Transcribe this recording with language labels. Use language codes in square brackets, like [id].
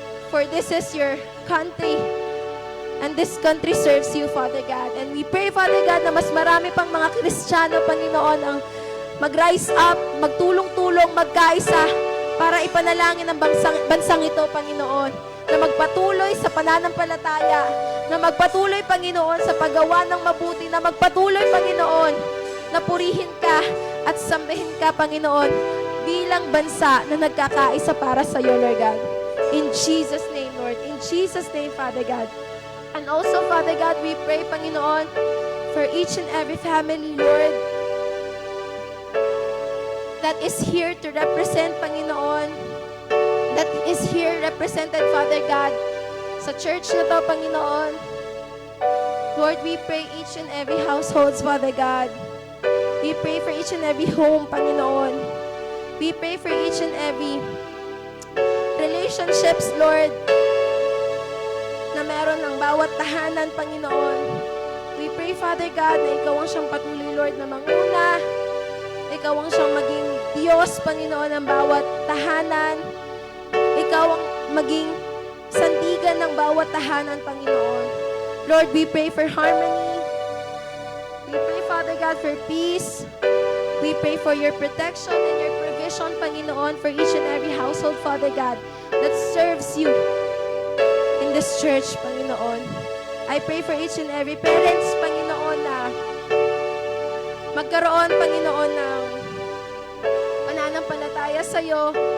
[en] For this is your country, and this country serves you, Father God. [tl] And we pray, Father God, na mas marami pang mga Kristiyano, Panginoon, ang mag-rise up, magtulong-tulong, magkaisa para ipanalangin ang bansang ito, Panginoon, na magpatuloy sa pananampalataya, na magpatuloy, Panginoon, sa paggawa ng mabuti, na magpatuloy, Panginoon, na purihin ka at sambahin ka, Panginoon, bilang bansa na nagkakaisa para sa iyo, Lord God. [en] In Jesus' name, Lord. In Jesus' name, Father God. And also, Father God, we pray, Panginoon, for each and every family, Lord, that is here to represent, Panginoon, that is here represented, Father God, [tl] sa church na to, [en] Panginoon. Lord, we pray each and every households, Father God. We pray for each and every home, Panginoon. We pray for each and every relationships, Lord, [tl] na meron ng bawat tahanan, [en] Panginoon. We pray, [tl] Father God, na ikaw ang siyang patuloy, Lord, na manguna. Ikaw ang siyang maging Diyos, Panginoon, ng bawat tahanan. Ikaw ang maging sandigan ng bawat tahanan, Panginoon. [en] Lord, we pray for harmony. We pray, Father God, for peace. We pray for your protection and your provision, Panginoon, for each and every household, Father God, that serves you in this church, Panginoon. I pray for each and every parents, [tl] Panginoon, na magkaroon, Panginoon, ng pananampalataya sa iyo.